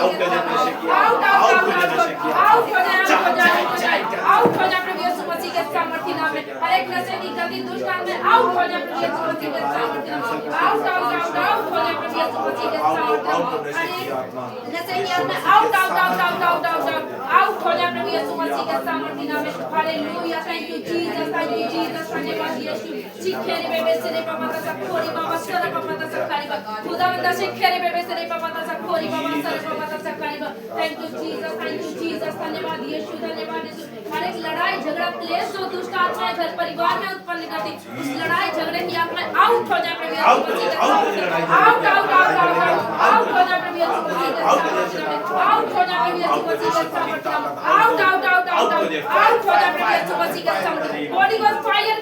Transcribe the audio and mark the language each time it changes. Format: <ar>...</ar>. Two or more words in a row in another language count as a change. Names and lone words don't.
<hi>हो जाए प्रभु यीशु मसीह के सामर्थ के नाम में हर एक नशे की गंदी दुष्ट आत्मा आउट हो जाए प्रभु यीशु मसीह के सामर्थ के नाम में आउट हो जाए प्रभु यीशु मसीह के सामर्थ नशे की आत्मा आउट हो जाए प्रभु यीशु मसीह के सामर्थ के नाम में हालेलुया</hi> <en>thank you Jesus</en> <hi>धन्यवाद यीशु शिखेरे बेबे से रे पापा ता खोरी बाबा सर पापा ता सखारी खुदावंदा शिखेरे बेबे से रे पापा ता सखोरी बाबा सर पापा ता सखारी</hi> <en>thank you Jesus</en> <hi>धन्यवाद यीशु हर एक लड़ाई झगड़ा क्लेश जो दुष्ट आत्माएं घर परिवार में उत्पन्न करती उस लड़ाई झगड़े की आत्माएं आउट हो जाए प्रभु यीशु मसीह आउट हो जाए प्रभु यीशु मसीह आउट हो जाए प्रभु यीशु मसीह आउट हो जाए प्रभु यीशु मसीह के सामर्थ बॉडी को फायर</hi>